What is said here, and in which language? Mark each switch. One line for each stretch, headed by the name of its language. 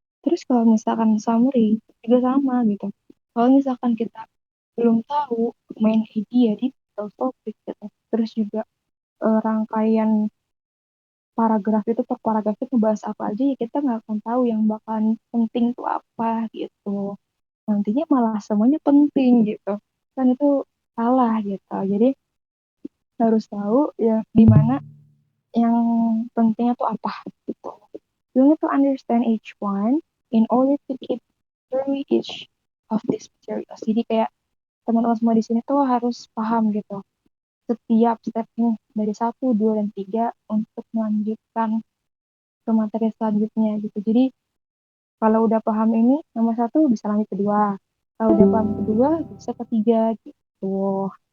Indonesian: Terus kalau misalkan summary juga sama gitu, kalau misalkan kita belum tahu main idea di topik gitu, terus juga rangkaian paragraf itu per paragraf itu ngebahas apa aja, ya kita nggak akan tahu yang bakalan penting tuh apa gitu, nantinya malah semuanya penting gitu kan, itu salah gitu. Jadi harus tahu ya di mana yang pentingnya tuh apa gitu.
English: You need to understand each one in order to keep through each of these materials.
Indonesian: Jadi kayak teman-teman semua di sini tuh harus paham gitu setiap stepnya dari satu, dua, dan tiga untuk melanjutkan ke materi selanjutnya gitu. Jadi kalau udah paham ini nomor satu bisa lanjut kedua. Kalau udah paham kedua bisa ketiga gitu.